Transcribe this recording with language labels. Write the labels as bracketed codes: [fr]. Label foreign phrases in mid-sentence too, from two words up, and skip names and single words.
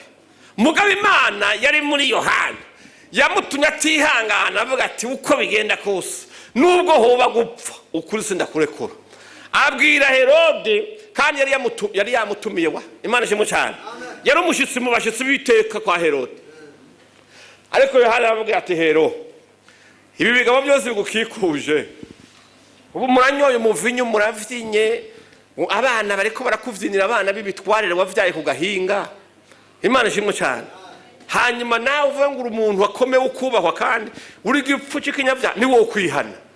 [rn] Mugabo Imana yari muri Yohana, yamutumye atihangana avuga ati uko bigenda kose nubwo hoba gupfa ukuri sindakurekura. Abwira Herode, kandi yari yamutumiye wa. Imana ishimwe cyane. Yari umushitsi mu bashitsi biteka kwa Herode. Ariko Yohana avuga ati Hero, ibi bigabo byose bigukikuje, ubu muranyoye umuvinyu muravyinye, abana bariko barakuvyinira abana b'ibitwarire wavyaye ku gahinga. Imana ishimwe cyane. hanyuma nawe uvuga ngo umuntu wakomeye ukubahwa kandi uri gipfu cy'ikinyabya ni wo kwihana.